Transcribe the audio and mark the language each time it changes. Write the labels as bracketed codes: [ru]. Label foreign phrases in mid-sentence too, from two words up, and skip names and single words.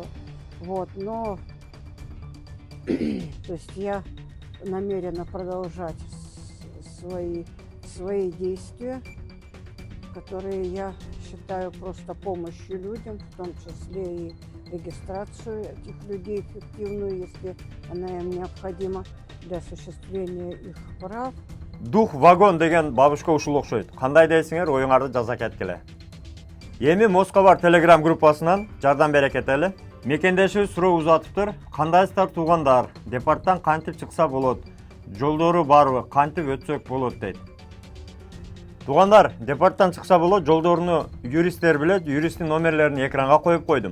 [ru] Вот, но то есть я намерена продолжать свои действия, которые я считаю просто помощью людям, в том числе и регистрацию этих людей эффективную, если она им необходима для осуществления их прав. [ky] Дух вагон деген бабушка ушул окшойт. Кандай дейсиңер, оюңарды жаза кеткиле. Эми Москва бар телеграм группасынан жардам бере кетели. Мекендешибиз суроо узатыптыр. Кандайсыздар туугандар? Департтан кантип чыкса болот? Жолдору барбы? Кантип өтсөк болот дейт. Туугандар, департтан чыкса болот, жолдоруну юристтер билет, юристтин номерлерин экранга коюп койдум.